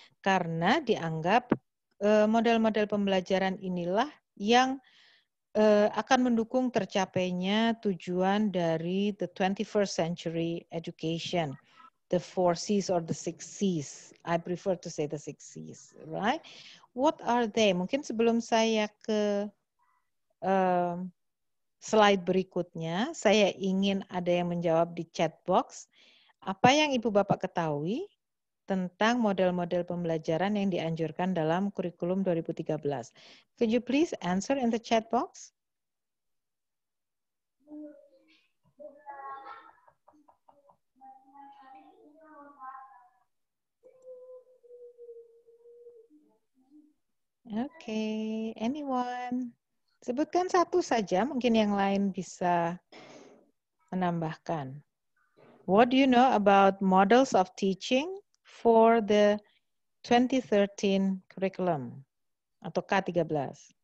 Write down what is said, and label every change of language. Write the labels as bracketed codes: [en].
[id] Karena dianggap model-model pembelajaran inilah yang akan mendukung tercapainya tujuan dari [en] the 21st century education. The 4 C's or the 6 C's. I prefer to say the 6 C's, right? What are they? [id] Mungkin sebelum saya ke slide berikutnya, saya ingin ada yang menjawab di chat box. Apa yang Ibu Bapak ketahui tentang model-model pembelajaran yang dianjurkan dalam kurikulum 2013? [en] Could you please answer in the chat box? Okay, anyone? [id] Sebutkan satu saja, mungkin yang lain bisa menambahkan. [en] What do you know about models of teaching for the 2013 curriculum [id] atau [en] K13?